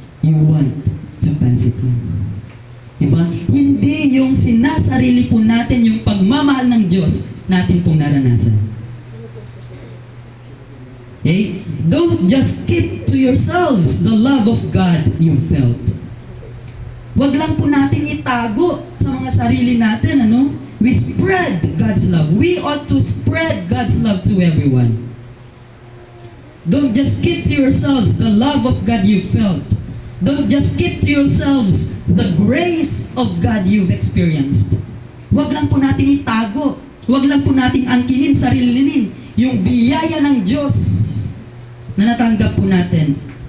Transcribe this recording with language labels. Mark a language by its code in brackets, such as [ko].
[en] You want to pass it on. Diba? [tl] Hindi yung sinasarili po natin yung pagmamahal ng Diyos natin pong naranasan. [en] Okay? Don't just keep to yourselves the love of God you felt. [tl] Huwag lang po natin itago sa mga sarili natin, ano? [en] We spread God's love. We ought to spread God's love to everyone. Don't just keep to yourselves the love of God you felt. Don't just keep to yourselves the grace of God you've experienced. [tl] Huwag lang po natin itago. Huwag lang po natin angkinin, sarilinin yung biyaya ng Diyos na natanggap po natin.